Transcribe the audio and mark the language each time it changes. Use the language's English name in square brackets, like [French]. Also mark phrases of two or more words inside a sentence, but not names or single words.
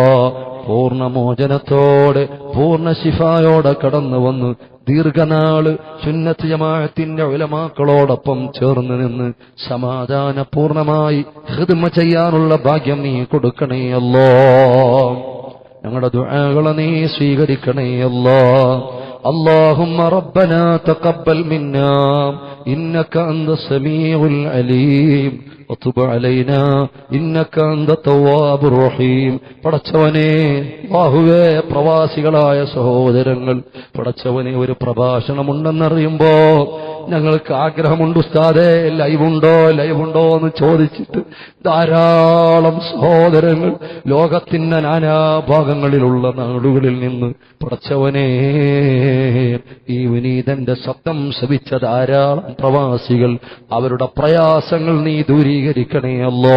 [Malayalam] പൂർണ്ണമോചനത്തോടെ പൂർണ്ണ ശിഫായോടെ കടന്നു വന്ന് ദീർഘനാള് സുന്നത്ത് ജമാഅത്തിന്റെ ഉലമാക്കളോടൊപ്പം ചേർന്ന് നിന്ന് സമാധാനപൂർണമായി ഖിദ്മ ചെയ്യാനുള്ള ഭാഗ്യം നീ കൊടുക്കണേ അല്ലാ. ഞങ്ങളുടെ ദുആകളെ നീ സ്വീകരിക്കണേ അല്ലാ. [Arabic] اللهم ربنا تقبل منا إنك أنت السميع العليم وتب علينا إنك أنت التواب الرحيم. [Malayalam] പടച്ചവനെ അല്ലാഹുവേ പ്രവാസികളായ സഹോദരങ്ങൾ, പടച്ചവനെ ഒരു പ്രഭാഷണമുണ്ടെന്നറിയുമ്പോ ഞങ്ങൾക്ക് ആഗ്രഹമുണ്ട് ഉസ്താദേ ലൈവുണ്ടോ എന്ന് ചോദിച്ചിട്ട് ധാരാളം സഹോദരങ്ങൾ ലോകത്തിന്റെ നാനാഭാഗങ്ങളിലുള്ള നാടുകളിൽ നിന്ന് പടച്ചവനെ ഈ വിനീതന്റെ ശബ്ദം ശ്രവിച്ച ധാരാളം പ്രവാസികൾ അവരുടെ പ്രയാസങ്ങൾ നീ ദൂരീകരിക്കണേ അല്ലാ.